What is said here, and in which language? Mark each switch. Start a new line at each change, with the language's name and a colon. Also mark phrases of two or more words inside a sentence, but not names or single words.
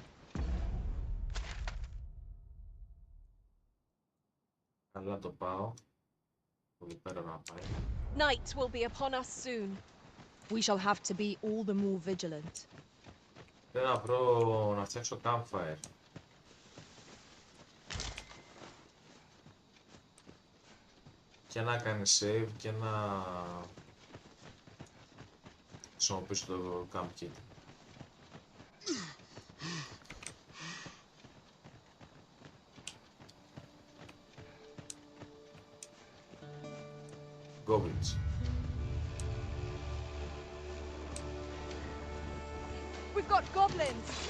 Greek: Καλά το πάω. Εδώ πέρα να πάει.
English: Night will be upon us soon. We shall have to be all the more vigilant.
Greek: Θέλω να βρω να φτιάξω campfire. Και να κάνει save και να χρησιμοποιήσω το
English: camp kit. Goblins. We've got goblins.